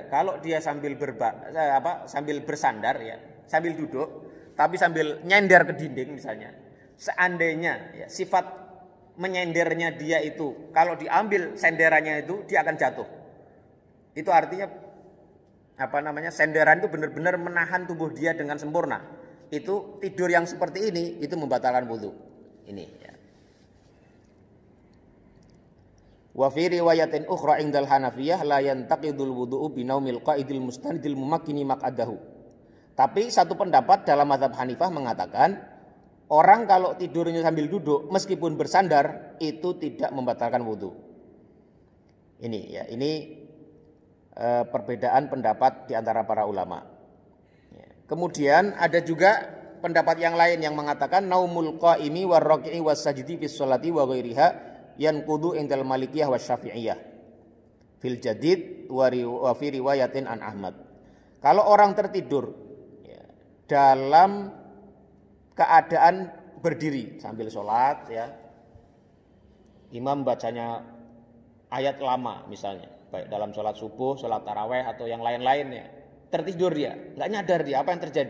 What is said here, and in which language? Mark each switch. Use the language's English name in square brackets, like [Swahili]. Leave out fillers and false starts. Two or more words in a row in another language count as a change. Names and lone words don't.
[Indonesian] Kalau dia sambil bersandar ya, sambil duduk tapi sambil nyender ke dinding misalnya, seandainya ya, sifat menyendernya dia itu kalau diambil senderannya itu dia akan jatuh. Itu artinya senderan itu benar-benar menahan tubuh dia dengan sempurna. Itu tidur yang seperti ini itu membatalkan wudu. Ini ya. [Arabic] وفي رواية أخرى عند الحنفية لا ينتقض الوضوء بنوم القاعد المستند الممكن مقعده. [Indonesian] Tapi satu pendapat dalam mazhab Hanifah mengatakan orang kalau tidurnya sambil duduk meskipun bersandar itu tidak membatalkan wudu. Ini ya, ini perbedaan pendapat di antara para ulama. Kemudian ada juga pendapat yang lain yang mengatakan [Arabic] نوم القائم والراكع والساجد في الصلاة وغيرها ينقض عند المالكية والشافعية في الجديد وفي رواية عن أحمد. [Indonesian] Kalau orang tertidur dalam keadaan berdiri sambil sholat, ya, imam bacanya ayat lama misalnya, baik dalam sholat subuh, sholat taraweh atau yang lain-lainnya, tertidur dia, nggak nyadar dia apa yang terjadi.